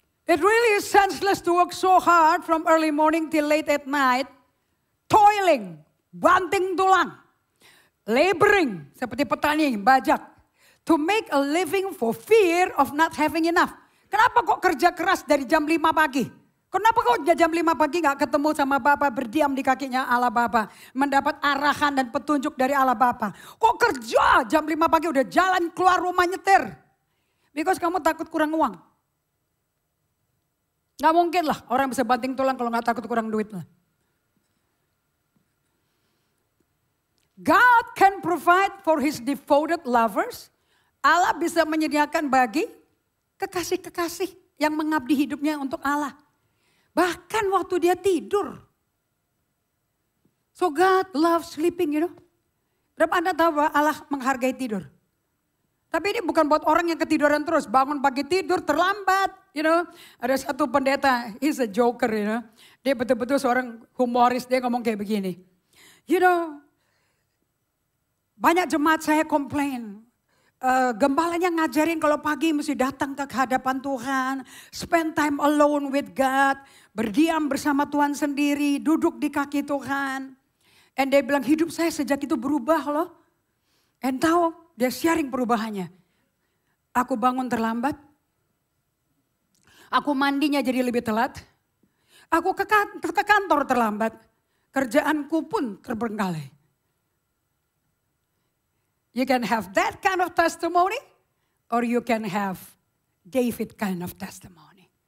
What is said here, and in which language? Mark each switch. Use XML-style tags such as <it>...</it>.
<en>It really is senseless to work so hard from early morning till late at night, toiling,</en> <id>banting tulang,</id> <en>laboring</en> <id>seperti petani bajak,</id> <en>to make a living for fear of not having enough.</en> <id>Kenapa kok kerja keras dari jam 5 pagi? Kenapa kok jam 5 pagi gak ketemu sama Bapa, berdiam di kakinya Allah Bapa, mendapat arahan dan petunjuk dari Allah Bapa? Kok kerja jam 5 pagi udah jalan keluar rumah nyetir? Because kamu takut kurang uang. Gak mungkin lah orang bisa banting tulang kalau gak takut kurang duit lah.</id> <en>God can provide for his devoted lovers.</en> <id>Allah bisa menyediakan bagi kekasih-kekasih yang mengabdi hidupnya untuk Allah. Bahkan waktu dia tidur.</id> <en>So God loves sleeping, you know.</en> <id>Berapa Anda tahu bahwa Allah menghargai tidur? Tapi ini bukan buat orang yang ketiduran terus. Bangun pagi tidur terlambat, you know. Ada satu pendeta,</id> <en>he's a joker, you know.</en> <id>Dia betul-betul seorang humoris, dia ngomong kayak begini. You know, banyak jemaat saya komplain. Gembalanya ngajarin kalau pagi mesti datang ke hadapan Tuhan.</id> <en>Spend time alone with God.</en> <id>Berdiam bersama Tuhan sendiri. Duduk di kaki Tuhan. And dia bilang hidup saya sejak itu berubah loh. And tahu dia sharing perubahannya. Aku bangun terlambat. Aku mandinya jadi lebih telat. Aku ke kantor terlambat. Kerjaanku pun terbengkalai.</id> <en>You can have that kind of testimony or you can have David kind of testimony.</en>